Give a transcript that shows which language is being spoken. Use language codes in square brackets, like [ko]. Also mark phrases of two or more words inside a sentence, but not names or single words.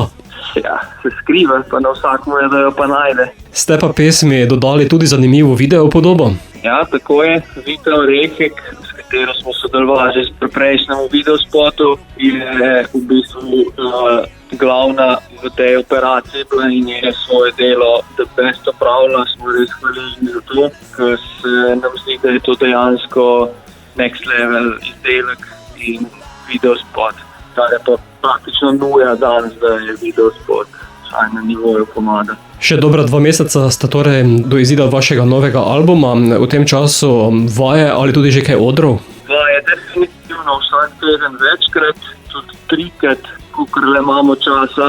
[sl] Ja, se skriva, pa na vsakmu je, da jo pa najde. Ste pa pesmi dodali tudi zanimivo video podobo? Ja, tako je. Vita Orehek, s katero smo sodelovali že pri prejšnjem videospotu, je v bistvu glavna v tej operaciji bila in je svoje delo [en] the best [sl] opravila. Smo res hvaležni za to, ker se nam zdi, da je to dejansko [en] next level [sl] izdelek in videospot. Kar je pa praktično nuja danes, da je videospot vsaj na nivoju komada. Še dobra 2 meseca sta torej do izida vašega novega albuma. V tem času vaje ali tudi že kaj odrov? Vaje definitivno vsak teden večkrat, tudi 3-krat, kolikor le imamo časa.